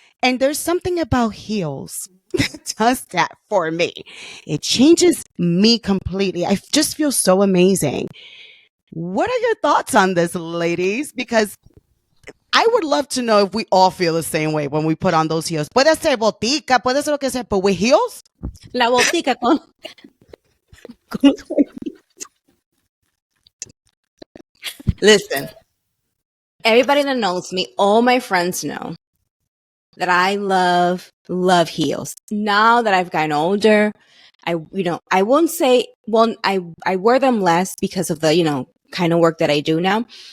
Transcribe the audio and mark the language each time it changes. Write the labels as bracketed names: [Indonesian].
[English] And there's something about heels that does that for me. It changes me completely. I just feel so amazing. What are your thoughts on this, ladies? Because I would love to know if we all feel the same way when we put on those heels. [Spanish] Puede ser botica, puede ser lo que sea, [English] but with heels? [Spanish] La botica con [English] Listen, everybody that knows me, all my friends know that I love heels. Now that I've gotten older, I won't say, I wear them less because of the, kind of work that I do now.